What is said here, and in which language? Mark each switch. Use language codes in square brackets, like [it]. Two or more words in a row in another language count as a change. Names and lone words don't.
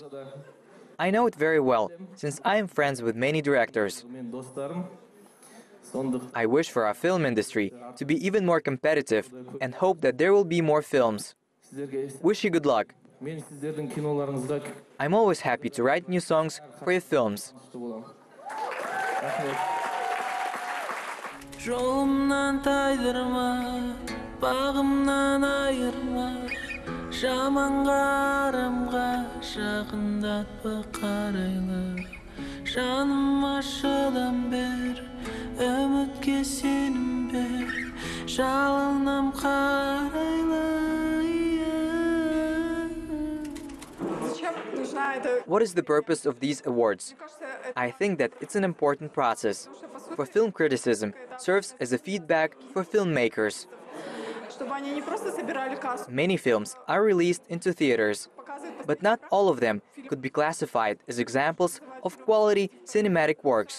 [en] I know it very well, since I am friends with many directors. I wish for our film industry to be even more competitive and hope that there will be more films. Wish you good luck. I'm always happy to write new songs for your films. [kk] Жолымнан тайдырма, бағымнан айырма, жаман қарымға жақындатпа қарайлы. Жаныма шыдам бер, үмітке сенім бер, жалынам қарайлы. [en] What is the purpose of these awards? I think that it's an important process. For film criticism, serves as a feedback for filmmakers. Many films are released into theaters, but not all of them could be classified as examples of quality cinematic works.